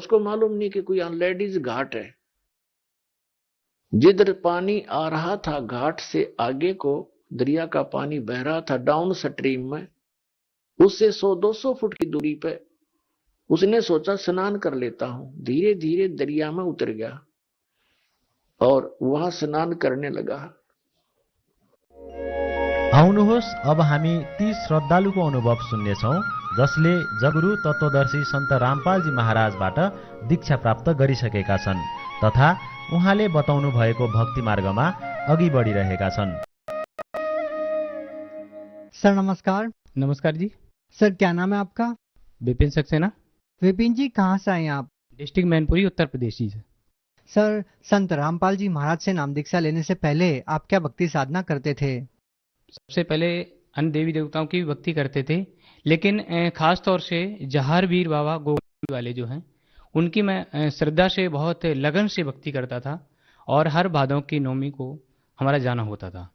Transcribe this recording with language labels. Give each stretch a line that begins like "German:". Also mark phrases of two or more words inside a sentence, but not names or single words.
Hindi: उसको मालूम नहीं कि कोई लेडीज घाट है। जिधर पानी आ रहा था घाट से आगे को, दरिया का पानी बह रहा था डाउन स्ट्रीम में, उससे 100-200 फुट की दूरी पे उसने सोचा स्नान कर लेता हूं। धीरे धीरे दरिया में उतर गया और वहां स्नान करने लगा।
Nepali: आउनुहोस् अब हामी ती श्रद्धालुको अनुभव सुन्नेछौँ जसले जगुरु तत्त्वदर्शी सन्त रामपालजी महाराजबाट दीक्षा प्राप्त गरिसकेका छन् तथा उहाँले बताउनु भएको भक्ति मार्गमा अघि बढिरहेका छन्।
Hindi: सर नमस्कार। नमस्कार जी। सर क्या नाम है आपका? विपिन सक्सेना। विपिन जी कहाँ से आए हैं आप? डिस्ट्रिक्ट मैनपुरी, उत्तर प्रदेश से। सर संत रामपाल जी महाराज से नाम दीक्षा लेने से पहले आप क्या भक्ति साधना करते थे? सबसे पहले अन्य देवी देवताओं की भी भक्ति करते थे, लेकिन खास तौर से जहारवीर बाबा गोविंद वाले जो हैं उनकी मैं श्रद्धा से बहुत लगन से भक्ति करता था, और हर भादों की नवमी को हमारा जाना होता था।